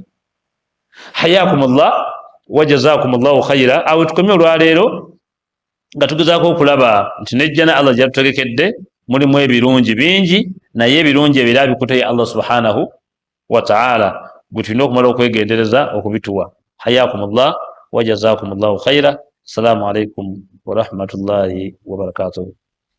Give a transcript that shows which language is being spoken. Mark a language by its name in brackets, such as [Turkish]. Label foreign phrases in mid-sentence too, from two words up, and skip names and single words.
[Arabic] حياكم الله وجزاكم الله خيرا. [Ganda] Awo tukomye olwaleero nga tugezaako okulaba nti nejjana Allah gyatutegekedde mulimu ebirungi bingi, naye ebirungi ebira bikuteye Allah [Arabic] سبحانه وتعالى, [Ganda] gwe tulina okumala okwegendereza okubituwa. [Arabic] حياكم الله وجزاكم الله خيرا. السلام عليكم ورحمة الله وبركاته.